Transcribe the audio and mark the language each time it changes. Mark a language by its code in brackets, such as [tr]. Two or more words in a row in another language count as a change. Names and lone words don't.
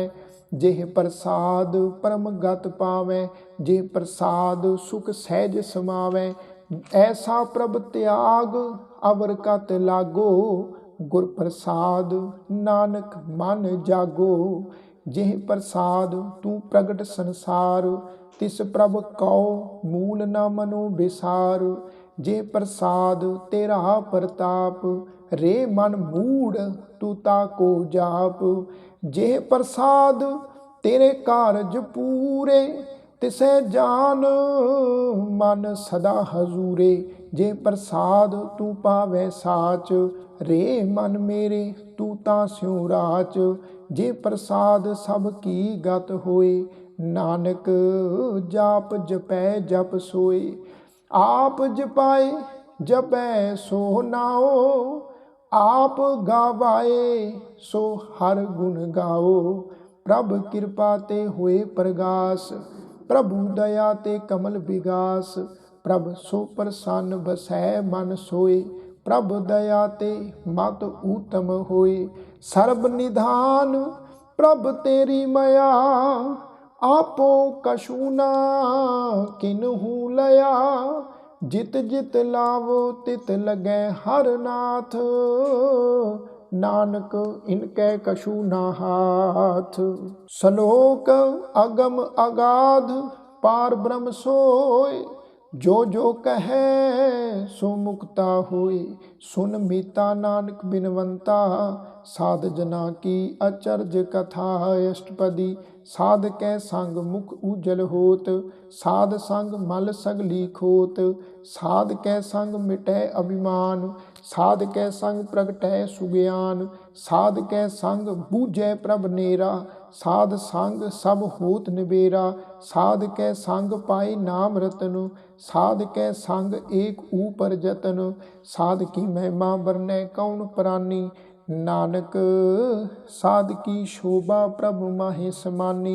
[hi] जेह प्रसाद परम गत पावै जेह प्रसाद सुख सहज समावै। ऐसा प्रभ त्याग अवर कत लागो गुर प्रसाद नानक मन जागो। जेह प्रसाद तू प्रगट संसार तिस प्रभ कौ मूल न मनो बिसार। जे प्रसाद तेरा प्रताप रे मन मूढ़ तू ताको जाप। जे प्रसाद तेरे कारज पूरे तिसै जान मन सदा हजूरे। जे प्रसाद तू पावै साच रे मन मेरे तू तां स्यों राच। जे प्रसाद सब की गत होए नानक जाप जपै जप सोए। आप जपाए जपै सो नाओ आप गावाए सो हर गुण गाओ। प्रभ कृपा ते हुए प्रगास, प्रभु दया ते कमल विगास, प्रभ सो प्रसन्न बसै मन सोए, प्रभ दया ते मत उत्तम होए। सर्ब निधान प्रभ तेरी मया, आपो कछु ना किन्हु लया, जित जित लावो तित लगै हर नाथ, नानक इनकै कछु ना हाथ। सलोक अगम अगाध पार ब्रह्म सोय, जो जो कहे सो मुक्ता होए। सुन मीता नानक बिनवंता, साध जना की अचरज कथा। अष्टपदी साध कै संग मुख उजल होत, साध संग मल सगली खोत, साध कै संग मिटै अभिमान, साध कै संग प्रगटै सुज्ञान, साध कै संग बूझै प्रभ नेरा, साध संग सब होत निबेरा, साध कै संग पाए नाम रतन, साध कै संग एक ऊपर जतन, साध की महिमा बरनै कौन प्राणी, नानक साध की शोभा प्रभु माहे समानी।